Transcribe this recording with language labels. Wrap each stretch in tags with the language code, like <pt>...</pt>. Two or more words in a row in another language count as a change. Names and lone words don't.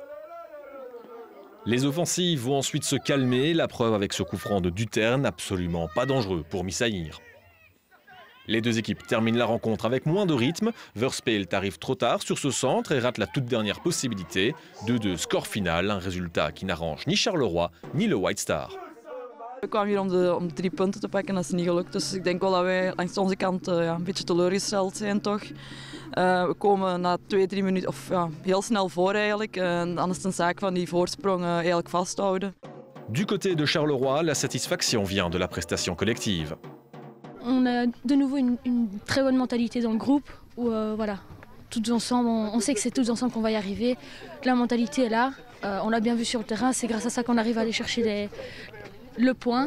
<fr>Les offensives vont ensuite se calmer, la preuve avec ce coup franc de Dutern, absolument pas dangereux pour Missaïr. Les deux équipes terminent la rencontre avec moins de rythme. Verspelt arrive trop tard sur ce centre et rate la toute dernière possibilité. 2-2 score final, un résultat qui n'arrange ni Charleroi ni le White Star.</fr> <nl>We kwamen hier om 3 punten te pakken en dat is niet gelukt. Dus ik denk wel dat wij langs onze kant een beetje teleurgesteld zijn toch. We komen na 2-3 minuten heel snel voor eigenlijk. En dan is het een zaak van die voorsprong eigenlijk vasthouden.</nl> <fr>Du côté de Charleroi, la satisfaction vient de la prestation collective. On a de nouveau une très bonne mentalité dans le groupe où voilà, tous ensemble, on sait que c'est tous ensemble qu'on va y arriver. La mentalité est là, on l'a bien vu sur le terrain, c'est grâce à ça qu'on arrive à aller chercher le point.</fr>